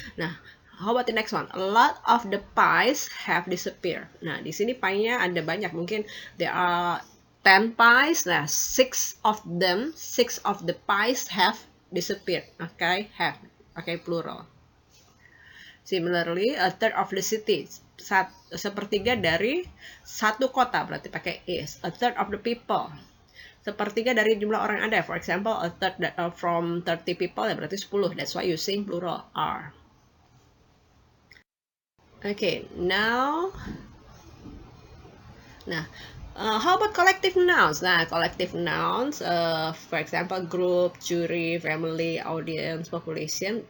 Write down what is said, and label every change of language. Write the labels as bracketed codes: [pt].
[en] Nah, how about the next one? A lot of the pies have disappeared. [id] Nah, di sini pie-nya ada banyak. Mungkin [en] there are 10 pies. Nah, 6 of the pies have disappeared. Okay, have. Okay, plural. Similarly, a third of the city. [id] Sepertiga dari satu kota berarti pakai is. [en] A third of the people. [id] Sepertiga dari jumlah orang yang ada. [en] For example, a third from 30 people [id] ya berarti 10. [en] That's why using plural are. Okay, now how about collective nouns? Nah, collective nouns, for example, group, jury, family, audience, population.